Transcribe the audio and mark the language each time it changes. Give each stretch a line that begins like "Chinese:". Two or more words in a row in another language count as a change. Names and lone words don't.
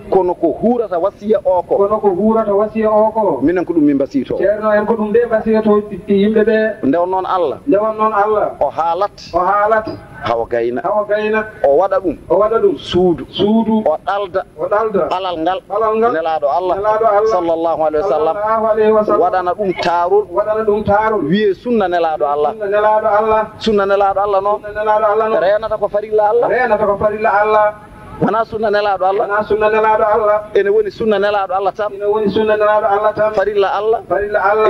Fula: Kono ko hurata wasiya o ko. Kono ko hurata wasiya o ko. Minen ko ɗum min mbasito on. Ceerno en ko ɗum nde mbasiyto yimɓe ɓe. Nde on noon Allah. Nde on noon Allah. O haalat. O haalat. Hawa gayna. Hawa gayna. O waɗa ɗum. O waɗa ɗum. Suudu. Suudu. O ɗalda. O ɗalda. Ɓalal ngal. Ɓalal ngal. Nelaɗo Allah. Nelaɗo Allah.
Arabic: صلى الله عليه وسلم. صلى الله عليه وسلم.
Fula: Waɗana ɗum taarol. Waɗana ɗum taarol. Wiye sunna nelaɗo Allah. Sunna nelaɗo Allah. Sunna nelaɗo Allah noon. Sunna nelaɗo Allah noon. Renata ko farilla Allah. Renata ko farilla Allah. Wona sunna nelaɗo Allah. Wona sunna nelaɗo Allah. Ene woni sunna nelaɗo Allah tan. Ene woni sunna nelaɗo Allah tan. Farilla Allah. Farilla Allah.